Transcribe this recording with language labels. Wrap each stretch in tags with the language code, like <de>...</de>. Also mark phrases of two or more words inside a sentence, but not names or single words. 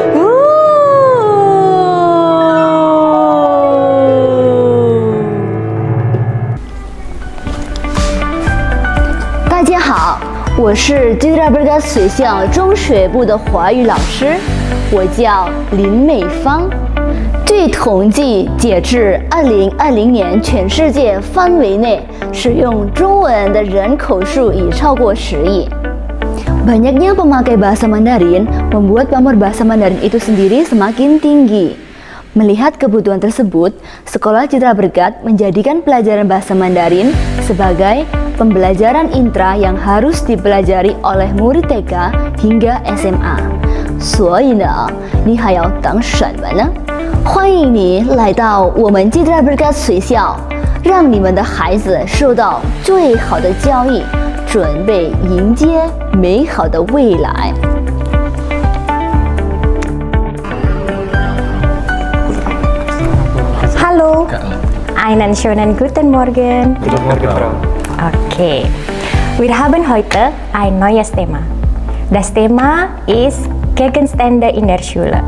<zh>大家好，我是 Citra Berkat 学校中学部的华语老师，我叫林美芳。据统计，截至2020年，全世界范围内使用中文的人口数已超过10 亿。</zh> <id>Banyaknya pemakai bahasa Mandarin membuat pamor bahasa Mandarin itu sendiri semakin tinggi. Melihat kebutuhan tersebut, Sekolah Citra Berkat menjadikan pelajaran bahasa Mandarin sebagai pembelajaran intra yang harus dipelajari oleh murid TK hingga SMA.</id> <zh>所以呢，你还要等什么呢？欢迎你来到我们 Citra Berkat 学校，让你们的孩子受到最好的教育，准备迎接美好的未来。</zh> <de>Hallo, einen schönen guten Morgen. Guten Morgen, Frau. Okay, wir haben heute ein neues Thema. Das Thema ist Gegenstände in der Schule.</de>